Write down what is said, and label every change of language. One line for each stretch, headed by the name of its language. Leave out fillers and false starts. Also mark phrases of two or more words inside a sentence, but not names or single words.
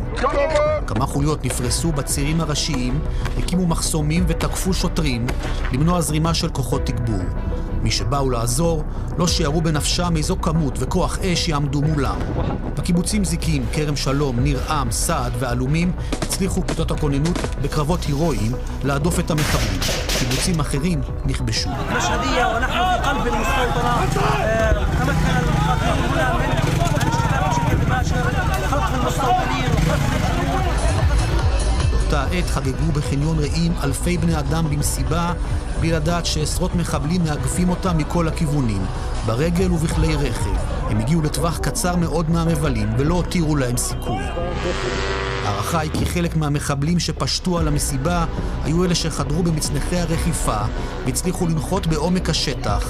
Hebrew: כמה חוליות נפרסו בצירים הראשיים, הקימו מחסומים ותקפו שוטרים, למנוע זרימה של כוחות תגבור. מי שבאו לעזור לא שיערו בנפשם איזו כמות וכוח אש יעמדו מולם. בקיבוצים זיקים, כרם שלום, ניר עם, סעד ואלומים הצליחו כיתות הכוננות בקרבות הירואיים להדוף את המחבלים. קיבוצים אחרים נכבשו.
Arabic: مشهدية ونحن في قلب المستوطنة تمكن المقاتلين هنا من الاستخدام بشكل مباشر خلق المستوطنين وقتل الجنود.
Hebrew: באותה עת חגגו בחניון רעים אלפי בני אדם במסיבה, בלי לדעת שעשרות מחבלים מאגפים אותם מכל הכיוונים, ברגל ובכלי רכב. הם הגיעו לטווח קצר מאוד מהמבלים ולא הותירו להם סיכוי. הערכה היא כי חלק מהמחבלים שפשטו על המסיבה היו אלה שחדרו במצנחי הרחיפה והצליחו לנחות בעומק השטח.